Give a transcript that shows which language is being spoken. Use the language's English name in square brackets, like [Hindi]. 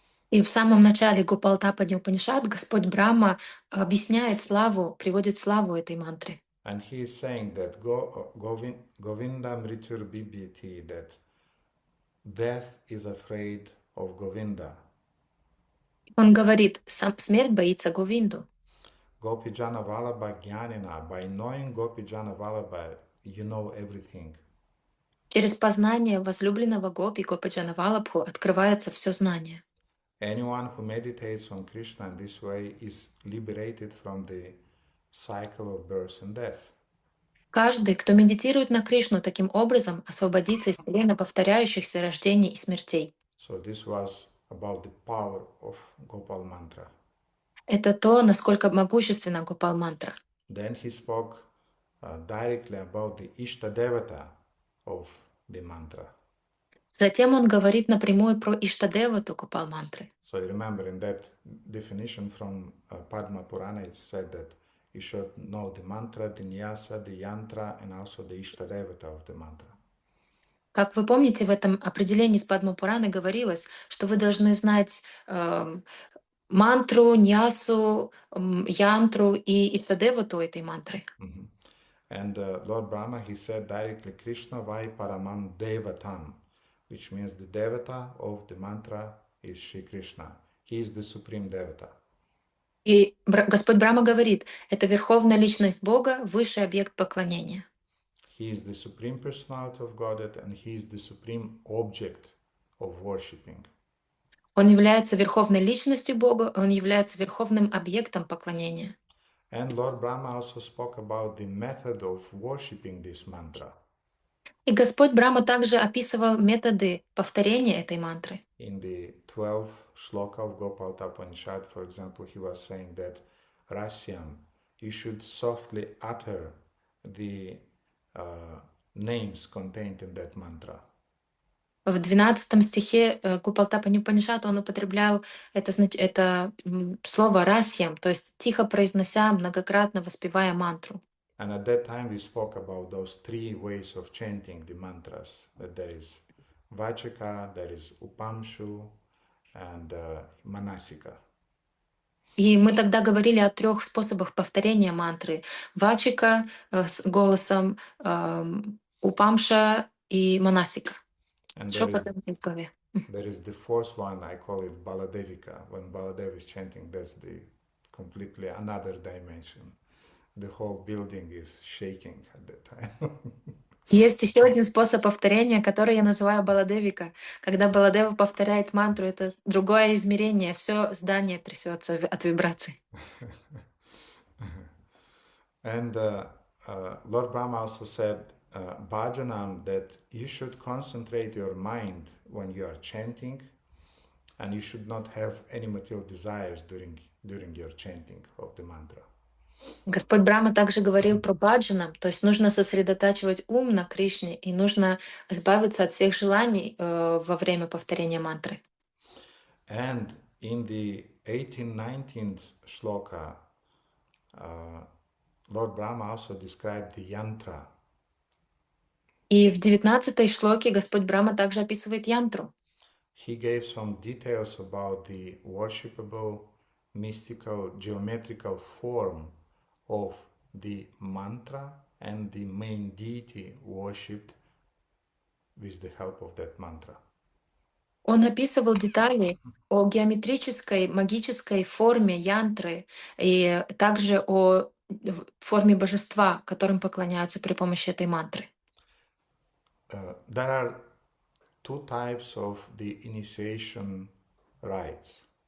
[Russian] И в самом начале Гопалатапани Упанишад Господь Брахма объясняет славу, приводит славу этой мантры. [English] And he is saying that [Sanskrit] Govinda Mrityur Bibhiti, [English] that death is afraid of Govinda. [Russian] Он говорит, сам смерть боится Говинду. [English] Gopijana Vallabha Jnanina, by knowing Gopijana Vallabha, you know everything. [Russian] Через познание возлюбленного Гопи, Гопаджана Валабху, открывается все знание. [English] Anyone who meditates on Krishna in this way is liberated from the cycle of birth and death. [Russian] Каждый, кто медитирует на Кришну таким образом, освободится из постоянно повторяющихся рождений и смертей. [English] So this was about the power of Gopal Mantra. [Russian] Это то, насколько могущественна Гопал Мантра. [English] Then he spoke directly about the Ishta Devata of the mantra. [Russian] Затем он говорит напрямую про Иштадевату Гопал Мантры. [English] So you remember in that definition from Padma Purana, it said that you should know the mantra, the nyasa, the yantra, and also the Ishta Devata of the mantra. [Russian] Как вы помните, в этом определении с Падма-Пураны говорилось, что вы должны знать мантру, ньясу, янтру и иштадевату этой мантры. Mhm. [English] And Lord Brahma, he said directly, [Sanskrit] Krishna vai paramam devatam, [English] which means the devata of the mantra is Shri Krishna. He is the supreme devata. [Russian] И Господь Брахма говорит, это верховная личность Бога, высший объект поклонения. [English] He is the supreme personality of Godhead and he is the supreme object of worshipping. [Russian] Он является верховной личностью Бога, он является верховным объектом поклонения. [English] And Lord Brahma also spoke about the method of worshipping this mantra. [Russian] И Господь Брахма также описывал методы повторения этой мантры. [English] In the 12th Shloka of Gopalatapani, for example, he was saying that Rasyam, you should softly utter the names contained in that mantra. [Russian] В 12 стихе Гопалатапани Упанишад он употреблял это слово «расьям», то есть тихо произнося, многократно воспевая мантру. [English] And at that time we spoke about those three ways of chanting the mantras, that there is Vachika, there is Upamshu, and Manasika. [Russian] И мы тогда говорили о 3 способах повторения мантры. Вачика с голосом, упамша и манасика. [English] And [Russian] Шепотом в голове. [English] there is the fourth one, I call it Baladevika. When Baladev is chanting, that's the completely another dimension. The whole building is shaking at that time. [Russian] Есть еще один способ повторения, который я называю Баладевика. Когда Баладева повторяет мантру, это другое измерение. Все здание трясется от вибраций. [English] And Lord Brahma also said, Bhajanam, that you should concentrate your mind when you are chanting, and you should not have any material desires during your chanting of the mantra. [Russian] Господь Брахма также говорил про баджанам, то есть нужно сосредотачивать ум на Кришне и нужно избавиться от всех желаний во время повторения мантры. [English] And in the 18-19th shloka, Lord Brahma also described the yantra. [Russian] И в 19-й шлоке Господь Брахма также описывает янтру. [English] He gave some details about the worshipable, mystical, geometrical form of the mantra and the main deity worshipped with the help of that mantra. [Russian] Он описывал детали о геометрической, магической форме янтры и также о форме божества, которым поклоняются при помощи этой мантры. [English] There are two types of the initiation rites.